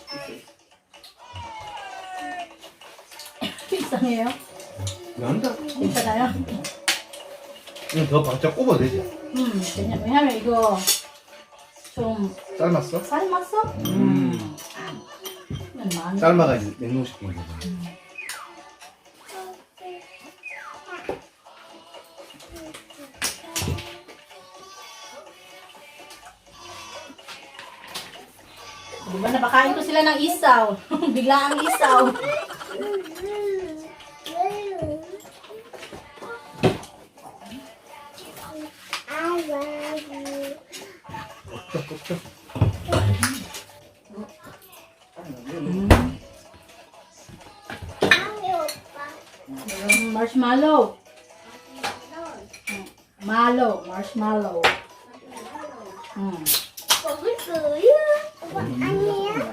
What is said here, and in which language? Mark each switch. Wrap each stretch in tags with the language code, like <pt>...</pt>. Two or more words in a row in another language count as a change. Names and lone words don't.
<ko>이상해요? 난다 괜찮아요? 이거 더 바짝 굽어야 되지 왜냐면 이거 좀 삶았어? 삶았어? 많이. 삶아가 이제 냉동시킨 거잖아</ko> <tl>Diba napakain ko sila ng isaw. Bigla ang isaw.</tl> <en>I love you. Marshmallow. Marshmallow.</en> <ko>먹을 거야? 아니야.</ko>